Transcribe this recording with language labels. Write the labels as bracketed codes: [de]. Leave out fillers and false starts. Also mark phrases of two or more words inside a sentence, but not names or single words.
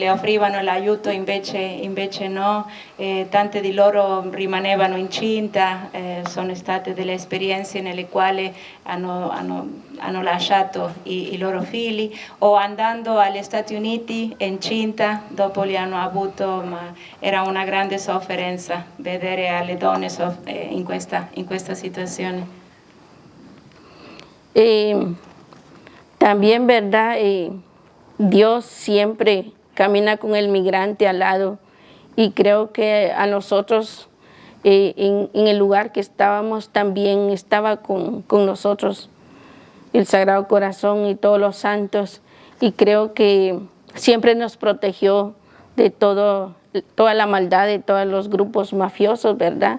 [it] le offrivano l'aiuto, invece no, tante di loro rimanevano incinta, sono state delle esperienze nelle quali hanno lasciato i loro figli, o andando agli Stati Uniti incinta, dopo li hanno avuto, ma era una grande sofferenza vedere alle donne in questa situazione. [es] También, ¿verdad? Dios siempre camina con el migrante al lado, y creo que a nosotros en el lugar que estábamos también estaba con nosotros el Sagrado Corazón y todos los santos, y creo que siempre nos protegió de toda la maldad de todos los grupos mafiosos, ¿verdad?